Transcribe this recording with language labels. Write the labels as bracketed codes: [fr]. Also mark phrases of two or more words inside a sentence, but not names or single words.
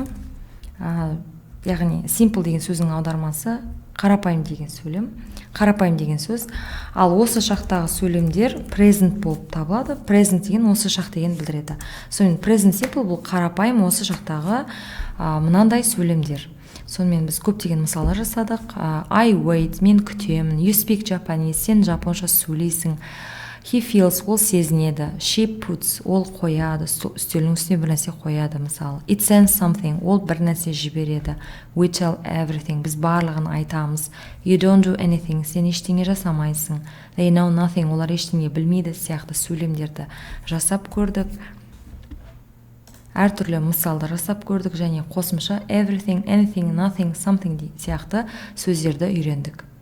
[kk] Яғни simple деген сөздің аудармасы қарапайым деген сөйлем, қарапайым деген сөз. Ал осы шақтағы сөйлемдер present болып табылады. Present деген осы шақ деген білдіреді. Сонымен [en] present simple [kk] бұл қарапайым осы шақтағы мынандай сөйлемдер. Сонымен біз көптеген мысалдар жасадық. [en] I wait, [kk] мен күтемін. [en] You speak Japanese, [kk] сен жапонша сөйлейсің. [en] He feels, [kk] ол сезінеді. [en] She puts, [kk] ол қояды. Үстелдің үстіне бір нәрсе қояды, мысалы. [en] It sends something, [kk] ол бір нәрсе жібереді. [en] We tell everything, [kk] біз барлығын айтамыз. [en] You don't do anything, [kk] сен ештеңе жасамайсың. [en] They know nothing, [kk] олар ештеңе білмейді сияқты сөйлемдерді жасап көрдік. Әртүрлі мысалдар жасап көрдік және қосымша [en] everything, anything, nothing, something [kk] сияқты сөздерді үйрендік.